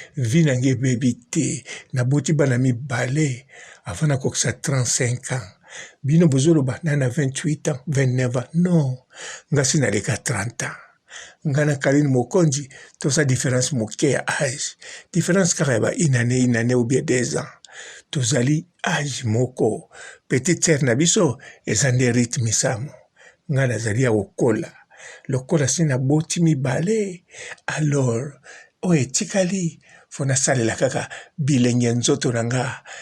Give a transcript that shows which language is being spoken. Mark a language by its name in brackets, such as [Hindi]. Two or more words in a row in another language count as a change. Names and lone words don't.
[Lingala] Vi na nge bebi te. Naboti bana mibale, avant nakokisa trente-cinq ans. Bino bozoloba, na na vingt-huit ans, vingt-neuf ans. Non, nga si naleka trente ans. Nga na Karine Mokonzi, toza différence moke ya âge. [French] Différence kaka ya ba une année, une année ou bien deux ans. [Lingala] Tozali âge moko. [French] Petite sœur [Lingala] na biso, eza nde rythme samo. Nga nazali ya kokola. Lokola si naboti mibale, alors, oyo etikali, fo nasalela kaka bilenge nzoto na nga.